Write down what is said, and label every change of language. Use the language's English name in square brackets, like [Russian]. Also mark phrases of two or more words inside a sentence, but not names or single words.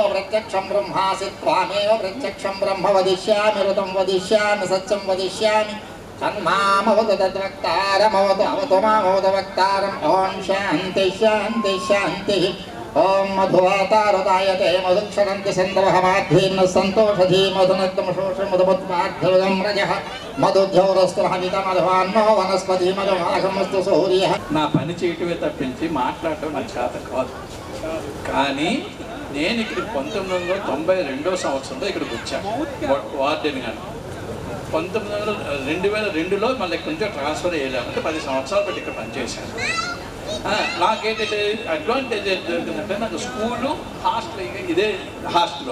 [Sanskrit] प्रत्यक्षं ब्रह्मासि त्वामेव प्रत्यक्षं ब्रह्म वदिष्यामि ऋतं वदिष्यामि सत्यं वदिष्यामि तन्मामवतु तद्वक्तारमवतु अवतु मामवतु वक्तारम् ॐ शान्ति शान्ति शान्तिः ॐ मधुवातारुदायते मधुक्षरन्ति सन्दवः माध्वीर्न सन्तोषधी मधुनक्तमशोषमधुमत्पार्थ्यं रजः मधुद्यौरस्तुहमितमधुवान्नो वनस्पति मधुमाघमस्तु सूर्यः. [Telugu] నా పని చేయటమే తప్పించి మాట్లాడటం నాకు చేత కాదు. కానీ నేను ఇక్కడ 1992 సంవత్సరంలో ఇక్కడికి వచ్చాను వార్డెన్ గాను. 2002లో మళ్ళీ ఇక్కడ నుంచి ట్రాన్స్ఫర్ అయ్యాను. అంటే 10 సంవత్సరాలు బట్టి ఇక్కడ పనిచేశాను. నాకేంటంటే అడ్వాంటేజ్ ఏం జరుగుతుందంటే నాకు స్కూలు హాస్టల్ ఇదే హాస్టల్లో.